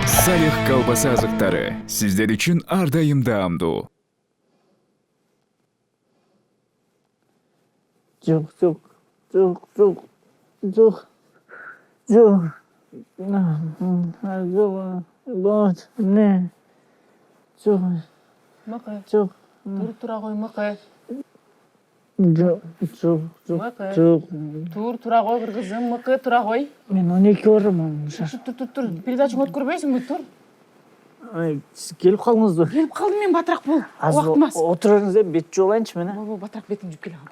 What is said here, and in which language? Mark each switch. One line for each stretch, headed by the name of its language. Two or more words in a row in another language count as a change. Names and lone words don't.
Kyrgyz: Салих колбаса азыктары сиздер үчүн ар дайым даамдуу. Жоқ. Не. Жоқ. Мыкы, Жоқ. тура кой, мыкы. Жоқ. Тура кой, кыргызым, мыкы, тура кой. Мен 12 бармын. Тур. Передачаны өткөрбөйсүңбү, тур. Сиз келип калдыңызбы? Келип калдым мен, батыраак бол. Азыр Убактым аз. отурыңыз, бет жолайынчы мен. Бол, батыраак бетиңди жууп келе.